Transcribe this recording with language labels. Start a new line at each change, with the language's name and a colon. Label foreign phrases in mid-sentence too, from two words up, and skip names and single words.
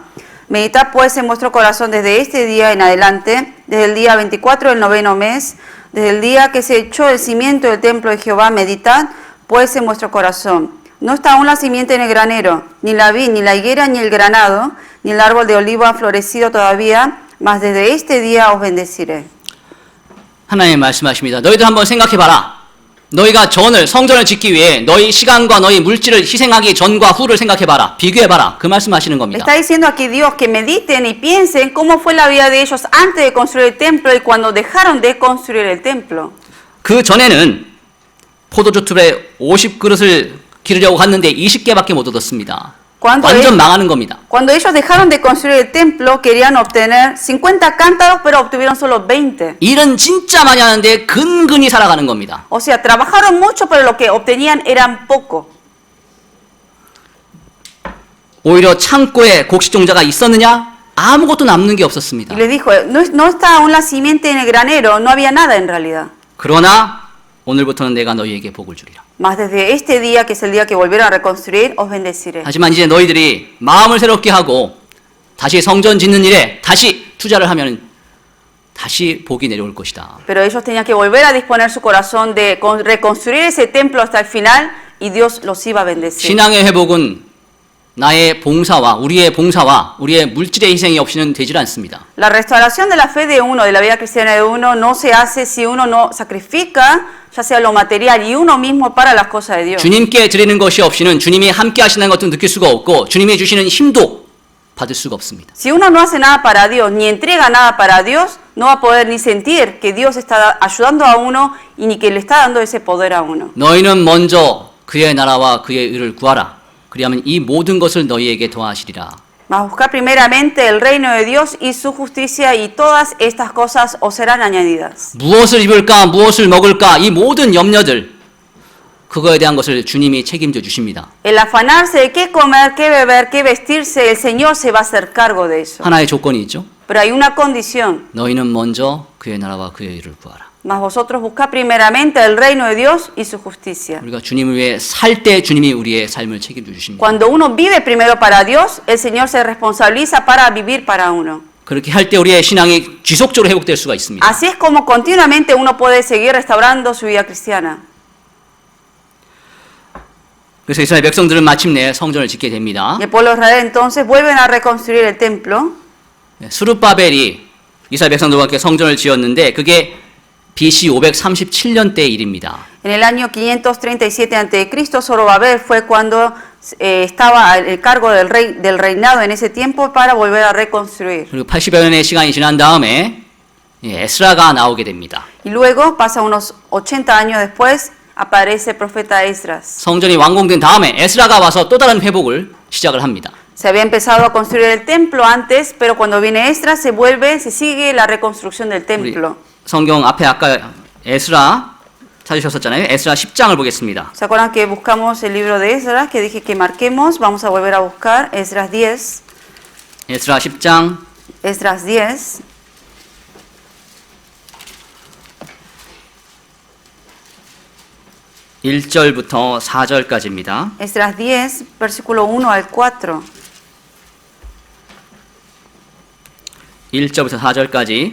Spanish: Meditad pues en vuestro corazón desde este día en adelante, desde el día 24 del 9º mes, desde el día que se echó el cimiento del templo de Jehová, meditad pues en vuestro corazón. No está aún la simiente en el granero, ni la vid, ni la higuera, ni el granado, ni el árbol de olivo ha florecido todavía, mas desde este día os bendeciré.
Korean: 하나님 말씀하십니다. 너희들 한번 생각해봐라. 너희가 성전을 짓기 위해 너희 시간과 너희 물질을 희생하기 전과 후를 생각해봐라. 비교해봐라. 그 말씀하시는 겁니다.
Spanish: Está diciendo aquí Dios que mediten y piensen cómo fue la vida de ellos antes de construir el templo y cuando dejaron de construir el templo.
Korean: 그 전에는 포도주 틀에 50그릇을 기르려고 갔는데 20개밖에 못 얻었습니다. 완전 망하는 겁니다.
Spanish: Cuando ellos dejaron de construir el templo, querían obtener 50 cántaros, pero obtuvieron solo 20.
Korean: 일은 진짜 많이 하는데 근근히 살아가는 겁니다.
Spanish: O sea, trabajaron mucho, pero lo que obtenían eran poco.
Korean: 오히려 창고에 곡식 종자가 있었느냐? 아무것도 남는 게 없었습니다.
Spanish: Y les dijo, no está aún la simiente en el granero, no había nada en realidad.
Korean: 그러나 오늘부터는 내가 너희에게 복을 주리라.
Spanish: Mas desde este día, que es el día que volvieron a reconstruir, os bendeciré.
Korean: 하지만 이제 너희들이 마음을 새롭게 하고 다시 성전 짓는 일에 다시 투자를 하면 다시 복이 내려올 것이다.
Spanish: Pero ellos tenían que volver a disponer su corazón de reconstruir ese templo hasta el final y Dios los iba a bendecir.
Korean: 신앙의 회복은 나의 봉사와 우리의 물질의 희생이 없이는 되질 않습니다.
Spanish: La restauración de la fe de uno, de la vida cristiana de uno, no se hace si uno no sacrifica, ya sea lo material y uno mismo para las cosas de Dios.
Korean: 주님께 드리는 것이 없이는 주님이 함께 하시는 것도 느낄 수가 없고 주님이 주시는 힘도 받을 수가 없습니다.
Spanish: Si uno no hace nada para Dios, ni entrega nada para Dios, no va a poder ni sentir que Dios está ayudando a uno y ni que le está dando ese poder a uno.
Korean: 너희는 먼저 그의 나라와 그의 의를 구하라. 그리하면 이 모든 것을 너희에게 더하시리라.
Spanish: Mas buscar primeramente el reino de Dios y su justicia y todas estas cosas os serán añadidas.
Korean: 무엇을 입을까, 무엇을 먹을까, 이 모든 염려들 그거에 대한 것을 주님이 책임져 주십니다.
Spanish: El afanarse de qué comer, qué beber, qué vestirse, el Señor se va a hacer cargo de eso.
Korean: 하나의 조건이 있죠.
Spanish: Pero hay una condición.
Korean: 너희는 먼저 그의 나라와 그의 의를 구하라.
Spanish: Mas vosotros buscad primeramente el reino de Dios y su justicia.
Korean: 우리가 주님을 위해 살 때 주님이 우리의 삶을 책임져 주십니다.
Spanish: Cuando uno vive primero para Dios, el Señor se responsabiliza para vivir para uno.
Korean: 그렇게 할 때 우리의 신앙이 지속적으로 회복될 수가 있습니다.
Spanish: Así es como continuamente uno puede seguir restaurando su vida cristiana.
Korean: 그래서 이스라엘 백성들은 마침내 성전을 짓게 됩니다.
Spanish: Y el pueblo de Israel entonces vuelven a reconstruir el templo.
Korean: 스룹바벨이 이스라엘 백성들과 함께 성전을 지었는데 그게 BC 537년대 일입니다.
Spanish: En el año 537 a.C., Zorobabel fue cuando estaba al cargo del reinado en ese tiempo para volver a reconstruir.
Korean: 그리고 80여 년의 시간이 지난 다음에 에스라가 나오게 됩니다.
Spanish: Y luego, pasa unos 80 años después, aparece el profeta Esdras.
Korean: 성전이 완공된 다음에 에스라가 와서 또 다른 회복을 시작을 합니다.
Spanish: Se había empezado a construir el templo antes, pero cuando viene Esdras se sigue la reconstrucción del
Korean: 우리
Spanish: templo.
Korean: 성경 앞에 아까 에스라 찾으셨었잖아요. 에스라 10장을 보겠습니다.
Spanish: ¿Se acuerdan que buscamos el libro de Esdras, que dije que marquemos? Vamos a volver a buscar Esdras 10.
Korean: 에스라 10장
Spanish: Esdras 10.
Korean: 1절부터 4절까지입니다.
Spanish: Esdras 10, versículo 1 al 4.
Korean: 1절부터 4절까지